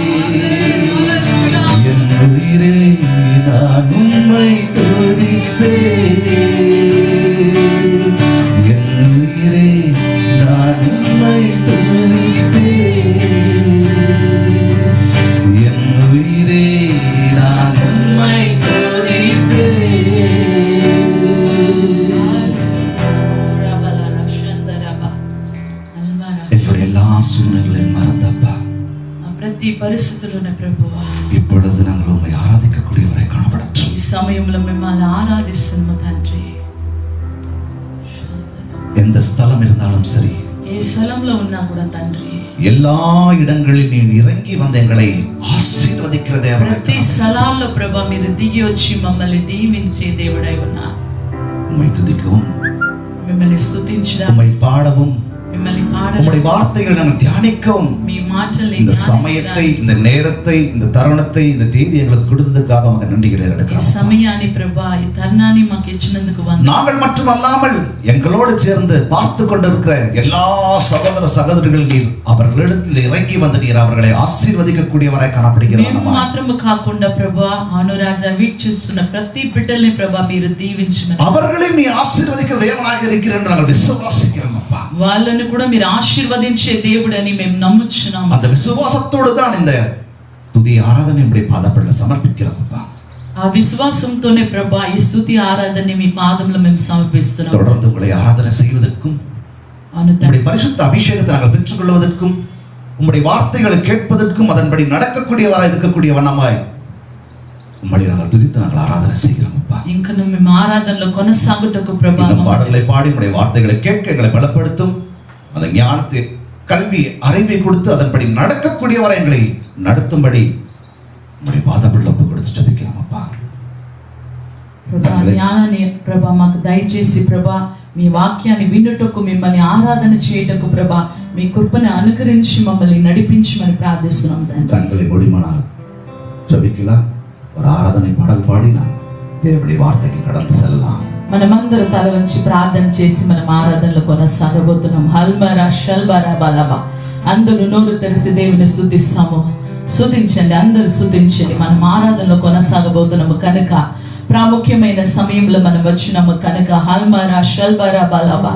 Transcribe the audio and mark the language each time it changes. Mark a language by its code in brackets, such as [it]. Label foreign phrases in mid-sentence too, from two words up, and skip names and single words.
[ta] என் உயிரே நான் உம்மை துதிப்பேன், என் உயிரே நான் உம்மை துதிப்பேன், என் உயிரே நான் உம்மை துதிப்பேன். என்னுடைய எல்லா சூழ்நிலையும் மறந்தப்பா, [te] ప్రతి పరిస్థితుల్లోనే ప్రభువా [ta] இப்பொழுது நாங்கள் உம்மை ஆராதிக்கக்கூடியவரை காணப்படட்டும். [te] ఈ సమయంలో మిమ్మల్ని ఆరాధిస్తున్నాము తండ్రి. [ta] எந்த ஸ்தலம் இருந்தாலும் சரி, [te] ఏ స్థలంలో ఉన్నా కూడా తండ్రి, [ta] எல்லா இடங்களில் நீ இறங்கி வந்து எங்களை ஆசீர்வதிக்கிற தேவனாய் [te] ప్రతి స్థలాల్లో ప్రభా మీరు దిగి వచ్చి మమ్మల్ని దీవించే దేవుడై ఉన్నారు. [ta] உம்மை துதிக்கவும், [te] మిమ్మల్ని స్తుతించడం, [ta] உம்மை பாடவும், [te] మిమ్మల్ని పాడడం, [ta] உம்முடைய வார்த்தைகளை நாங்கள் தியானிக்கவும், [te] మీ మాటల్ని [ta] இந்த சமயத்தை, இந்த நேரத்தை, இந்த தருணத்தை, இந்த தேதி எங்களுக்கு கொடுத்ததுக்காக அவங்க நன்றிகளை [te] ఈ [ta] எடுக்கிறோம். [te] సమయాన్ని ప్రభా ఈ తరుణాన్ని మాకు ఇచ్చినందుకు వందనాలు. [ta] நாங்கள் மட்டுமல்லாமல் எங்களோடு சேர்ந்து பார்த்து கொண்டிருக்கிற எல்லா சகோதர சகோதரிகள் நீர் அவர்களிடத்தில் இறங்கி வந்து நீர் அவர்களை ஆசீர்வதிக்கக்கூடியவராய் காணப்படுகிறார். [te] మేము మాత్రము కాకుండా ప్రభా అనురాజ వీక్షిస్తున్న ప్రతి బిడ్డల్ని ప్రభా మీరు దీవించమని, [ta] அவர்களை நீ ஆசீர்வதிக்கிற தேவனாக இருக்கிற என்று நாங்கள் விசுவாசிக்கிறோம் அப்பா. [te] వాళ్ళని కూడా మీరు ఆశీర్వదించే దేవుడని మేము నమ్ముచున్నాము. [ta] அந்த விசுவாசத்தோடு தான் இந்த துதி ஆராதனை உம்முடைய பாதப்படியில் சமர்ப்பிக்கிறோம் அப்பா. [te] ఆ విశ్వాసంతోనే ప్రభా ఈ స్తుతి ఆరాధనని మీ పాదములో మేము సమర్పిస్తున్నాము. [ta] தொடர்ந்து உங்களை ஆராதனை செய்வதற்கும், [te] అవును తండ్రి, [ta] உம்முடைய பரிசுத்த அபிஷேகத்தை நாங்கள் பெற்றுக்கொள்வதற்கும், உம்முடைய வார்த்தைகளை கேட்பதற்கும், அதன்படி நடக்கக்கூடியவராய் இருக்கக்கூடிய வண்ணமாய் உம்மை நாங்கள் துதித்து நாங்கள் ஆராதனை செய்கிறோம் அப்பா. [te] ఇంకా మేము ఆరాధనలో కొనసాగుటకు ప్రభా [ta] இந்த பாடல்களை பாடி உம்முடைய வார்த்தைகளை கேட்க எங்களை பலப்படுத்தும், அந்த ஞானத்தை, கல்வி, அறிவை கொடுத்து அதன்படி நடக்கக்கூடியவரை எங்களை நடத்தும்படி உம்முடைய பாதப்படியில் ஒப்பு கொடுத்து ஜெபிக்கிறோம் அப்பா. [te] ప్రభా జ్ఞానాన్ని ప్రభా మాకు దయచేసి ప్రభా మీ వాక్యాన్ని వినుటకు, మిమ్మల్ని ఆరాధన చేయుటకు ప్రభా మీ కృపను అనుగ్రహించి మమ్మల్ని నడిపించమని ప్రార్థిస్తున్నాం తండ్రి. [ta] கண்களை மூடினால் ஜெபிக்கலாம். ஒரு ஆராதனை பாடல் பாடி நாம் தேவனுடைய வார்த்தைக்கு கடந்து செல்லலாம். [te] మనమందరం తల వంచి ప్రార్థన చేసి మనం ఆరాధనలో కొనసాగబోతున్నాం. హల్మరా షల్బరా బలబా. అందరూ నోరు తెరిచి దేవుని స్తుతిస్తాము. స్తుతించండి, అందరూ స్తుతించండి. మనం ఆరాధనలో కొనసాగబోతున్నాము కనుక, ప్రాముఖ్యమైన సమయంలో మనం వచ్చినాము కనుక హల్మరా షల్బరా బలబా.